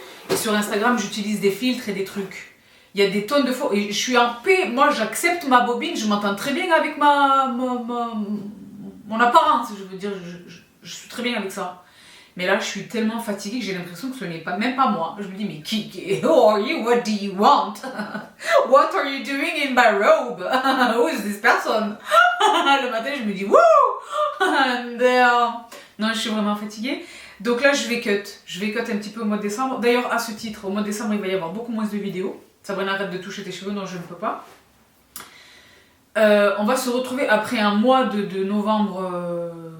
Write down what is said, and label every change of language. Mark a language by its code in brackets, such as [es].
[fr] Et sur Instagram, j'utilise des filtres et des trucs. Il y a des tonnes de fois, et je suis en paix, moi, j'accepte ma bobine, je m'entends très bien avec mon apparence, je veux dire, je suis très bien avec ça. Mais là, je suis tellement fatiguée que j'ai l'impression que ce n'est pas, même pas moi. Je me dis, mais [en] who are you? What do you want? What are you doing in my robe? Who is this person? [fr] Le matin, je me dis, wouh! Non, je suis vraiment fatiguée. Donc là, je vais cut. Je vais cut un petit peu au mois de décembre. D'ailleurs, à ce titre, au mois de décembre, il va y avoir beaucoup moins de vidéos. Sabrina, arrête de toucher tes cheveux. Non, je ne peux pas. On va se retrouver après un mois de novembre...